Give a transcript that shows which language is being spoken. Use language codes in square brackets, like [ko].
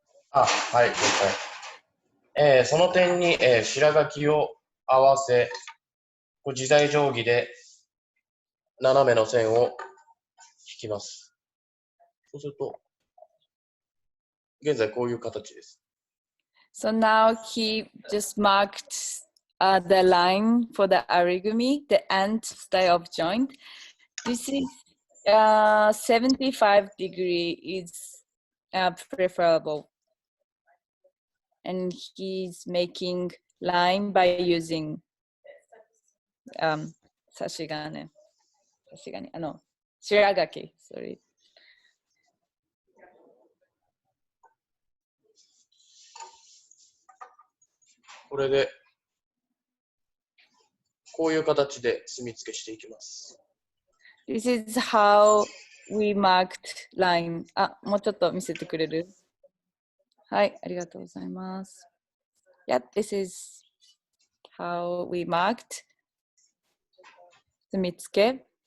[ja] はい、了解。その点に、白書きを合わせ、自在定規で斜めの線を引きます。そうすると、現在こういう形です。 [en] So now he just marked the line for the ari-gumi, the end style of joint. This is 75 degree is preferable. And he's making line by using shiragaki, sorry. [ja] これで、こういう形で墨付けしていきます。 [en] This is how we marked line. [ja] もうちょっと見せてくれる？はい、ありがとうございます。 [en] Yeah, this is how we marked Sumitsuke,